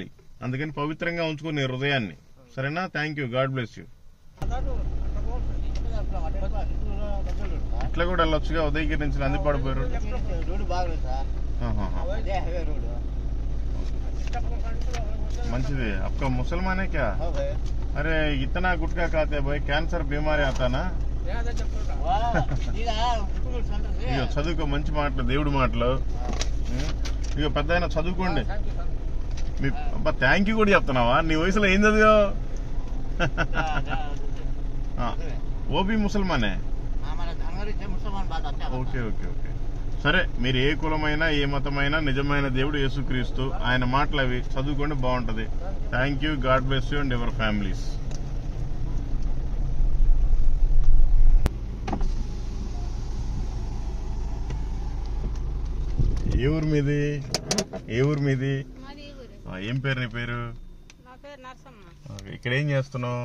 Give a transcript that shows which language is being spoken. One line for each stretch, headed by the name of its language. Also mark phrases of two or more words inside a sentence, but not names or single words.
Telugu: అందుకని పవిత్రంగా ఉంచుకుని హృదయాన్ని. సరేనా?
English: Thank you. God bless you.
Telugu: ఇట్లా కూడా వెళ్ళొచ్చుగా, ఉదయగిరి నుంచి నందిపాడు పోయారు. మంచిది.
Hindi: आपका मुसलमान है क्या? अरे इतना गुटखा खाते भाई, कैंसर बीमारी आता ना.
Telugu: ఇక చదువుకో, మంచి మాటలు, దేవుడి మాటలు. ఇక పెద్ద అయినా చదువుకోండి. మీ అబ్బా,
English: thank you
Telugu: కూడా చెప్తున్నావా? నీ వయసులో ఏం చదివావు? ఓబీ ముసల్మానే. ఓకే. సరే, మీరు ఏ కులమైనా ఏ మతమైనా నిజమైన దేవుడు యేసుక్రీస్తు. ఆయన మాటలు అవి చదువుకోండి, బాగుంటది.
English: Thank you. God bless you and your families.
Telugu: ఏ ఊరు మీది? ఏం పేరు నీ పేరు? ఇక్కడ ఏం చేస్తున్నావు?